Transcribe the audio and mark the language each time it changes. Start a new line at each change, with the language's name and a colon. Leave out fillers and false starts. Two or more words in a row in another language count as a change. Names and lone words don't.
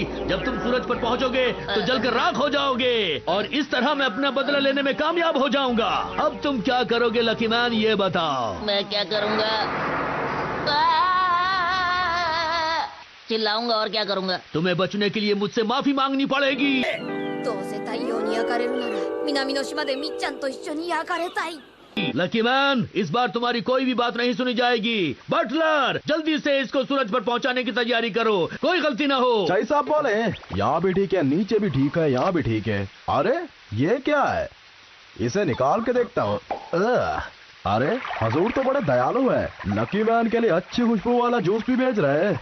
Hindi: जब तुम सूरज पर पहुंचोगे तो जलकर राख हो जाओगे और इस तरह मैं अपना बदला लेने में कामयाब हो जाऊंगा। अब तुम क्या करोगे लकी मैन, ये बताओ। मैं क्या करूंगा? चिल्लाऊंगा और क्या करूंगा? तुम्हें बचने के लिए मुझसे माफी मांगनी पड़ेगी।
Japanese: どうせ太陽に焼かれるなら南の島でみっちゃんと一緒に焼かれたい。
Hindi: लकी मैन, इस बार तुम्हारी कोई भी बात नहीं सुनी जाएगी। बटलर, जल्दी से इसको सूरज पर पहुंचाने की तैयारी करो, कोई गलती ना हो। चाई साहब बोले यहाँ भी ठीक है, नीचे भी ठीक है, यहाँ भी ठीक है। अरे ये क्या है? इसे निकाल के देखता हूँ। अरे हजूर तो बड़े दयालु है, लकी मैन के लिए अच्छी खुशबू वाला जूस भी भेज रहे हैं।